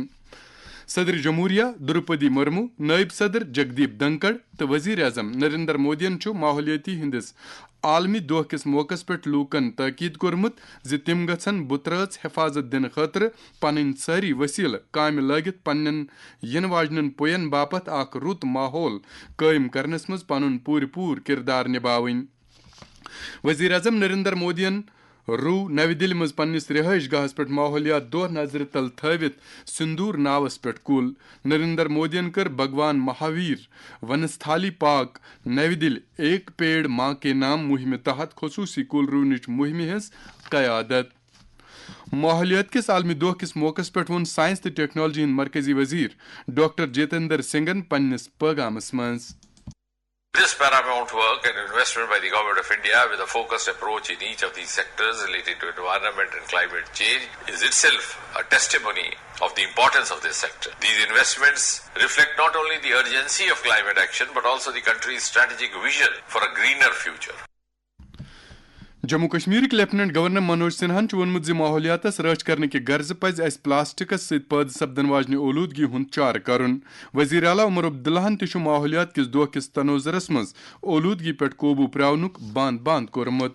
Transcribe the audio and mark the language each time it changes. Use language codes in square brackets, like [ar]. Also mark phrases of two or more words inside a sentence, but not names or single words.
[ks] صدر جمہوریہ دروپدی مرمو, نائب صدر جگدیپ دھنکڑ تہٕ وزیر اعظم نریندر مودین چھُ ماحولیاتی ہندس عالمی دۄہ کِس موقعس پٮ۪ٹھ لوٗکن تٲکیٖد کوٚرمُت زِ تِم گژھن بُترٲژ حفاظت دِنہٕ خٲطرٕ پنٕنۍ سٲری وسیٖلہٕ کامہِ لٲگِتھ پننٮ۪ن یِنہٕ واجنٮ۪ن پوین باپتھ اکھ رُت ماحول قٲیِم کرنس منٛز پنُن پوٗرٕ کِردار نِباوٕنۍ. وزیر اعظم نریندر مودین روٗ نوِ دِلہِ منٛز پننِس رہٲیش گاہس پٮ۪ٹھ ماحولیات دۄہ نظرِ تل تھٲوِتھ سندوٗر ناوس پٮ۪ٹھ کُل. نریندر مودین کٔر بھگوان مہاویر ونستھالی پارک نوِ دِلہِ ایک پیڑ ماں کے نام مہمہِ تحت خصوٗصی کُل رُونٕچ مہمہِ ہٕنٛز قیادت. ماحولیات کِس عالمی دۄہ کِس موقعس پٮ۪ٹھ ووٚن سائنس تہٕ ٹیکنالوجی ہٕنٛدۍ مرکزی وزیر ڈاکٹر جتیندر سنگھن پننِس پیغامس منٛز. [en] This paramount work and investment by the Government of India with a focused approach in each of these sectors related to environment and climate change is itself a testimony of the importance of this sector. These investments reflect not only the urgency of climate action but also the country's strategic vision for a greener future. [ks] جموں کشمیرک لیفٹیننٹ گورنر منوج سنہاہن ووٚنمُت زِ ماحولیاتس رٲچھ کرنہٕ غرضہٕ پزِ اسہِ پلاسٹکس سۭتۍ پٲدٕ سپدن واجنہِ اولوٗدگی ہُنٛد چارٕ کرُن. وزیر اعلیٰ عمر عبداللہن تہِ چھُ ماحولیات کِس دۄہ کِس تنوظرس منٛز اولوٗدگی پٮ۪ٹھ قوبوٗ پرٛاونُک بانٛد کوٚرمُت.